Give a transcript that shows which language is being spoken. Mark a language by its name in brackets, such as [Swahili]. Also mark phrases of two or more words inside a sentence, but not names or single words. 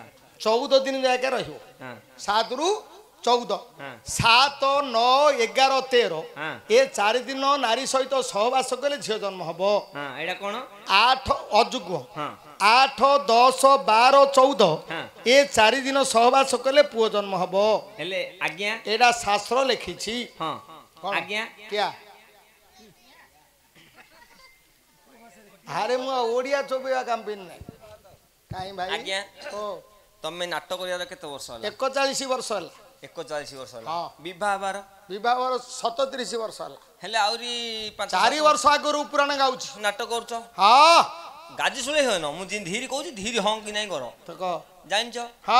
[Odia] 14 ଦିନ ଯାକେ ରହିବ 7 ରୁ 14 7 9 11 13 ଏ 4 ଦିନ ନାରୀ ସହିତ ସହବାସ କଲେ ଝିଅ ଜନ୍ମ ହବ ଏଇଟା କଣ 8 ଅଯୁଗ୍ମ 8 10 12 14 ଏ 4 ଦିନ ସହବାସ କଲେ ପୁଅ ଜନ୍ମ ହବ ହେଲେ ଆଜ୍ଞା ଏଟା ଶାସ୍ତ୍ର ଲେଖିଛି ହଁ ଆଜ୍ଞା क्या अरे मु ओडिया चोबेवा काम पिन नहीं काई भाई आज्ञा ओ ତମେ ନାଟକ କରିବାର କେତେ ବର୍ଷ ହେଲା? 41 ବର୍ଷ ହେଲା। 41 ବର୍ଷ ହେଲା। ହଁ। ବିବାହ ହେବାର? ବିବାହର 37 ବର୍ଷ ହେଲା। ହେଲେ ଆହୁରି 4 ବର୍ଷ ଆଗରୁ ପୁରାଣ ଗାଉଛି। ନାଟକ କରୁଛ? ହଁ। ଗାଜି ଶୁଣେଇ ହୁଏ ନା? ମୁଁ ଧୀରେ କହୁଛି ଧୀରେ ହଁ କି ନାଇଁ କର। ଜାଣିଛ? ହଁ।